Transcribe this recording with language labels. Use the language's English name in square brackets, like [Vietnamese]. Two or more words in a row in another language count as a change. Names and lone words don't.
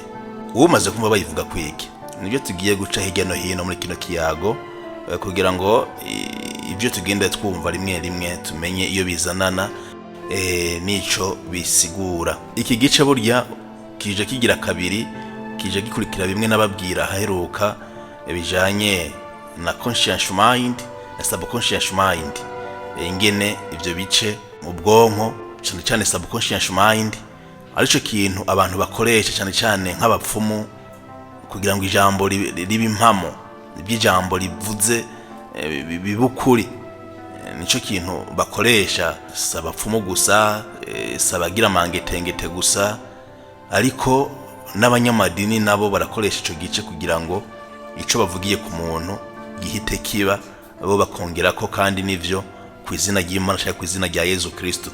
[Rundi] Umaze kumva bayivuga kwiki? Nibyo tugiye guca hirya no hino muri kino kiyago kugira ngo ibyo tugenda twumva rimwe rimwe tumenye iyo bizanana nico bisigura. Iki gice burya kije kigira kabiri, kije gikurikira bimwe nababwira haheruka bijanye na [English] conscious mind [Rundi] na [English] subconscious mind. [Rundi] Ingene ivyo bice mu bwonko cyane cyane [English] subconscious mind [Rundi] arico kintu abantu bakoresha cyane cyane nk'abapfumu kugira ngo ijambo ribe impamo, iby'ijambo rivuze bibukuri. Nico kintu bakoresha, sabapfumu gusa, sabagira mangetengete gusa, ariko n'abanyamadini nabo barakoresha ico gice kugira ngo ico bavugiye ku muntu gihite kiba, abo bakongera ko kandi nivyo kwizina ry'Imana cyangwa kwizina rya Yesu Kristo.